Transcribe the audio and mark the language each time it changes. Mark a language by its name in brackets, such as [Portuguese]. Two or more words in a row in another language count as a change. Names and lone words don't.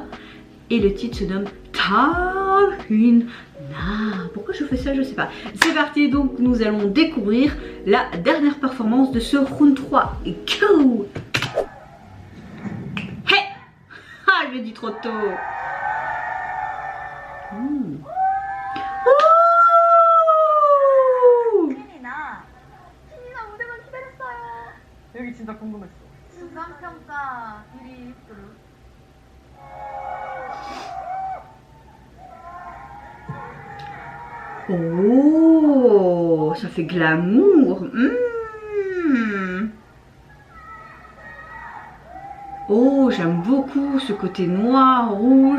[French] Et le titre se nomme Tarina. Pourquoi je fais ça, je sais pas. C'est parti, donc nous allons découvrir la dernière performance de ce round 3. Go! Hey! Ah, je l'ai dit trop tôt. [Korean] 여기 진짜 궁금했어. 중간평가 1위 그룹. [French] Oh, ça fait glamour. Oh, j'aime beaucoup ce côté noir, rouge.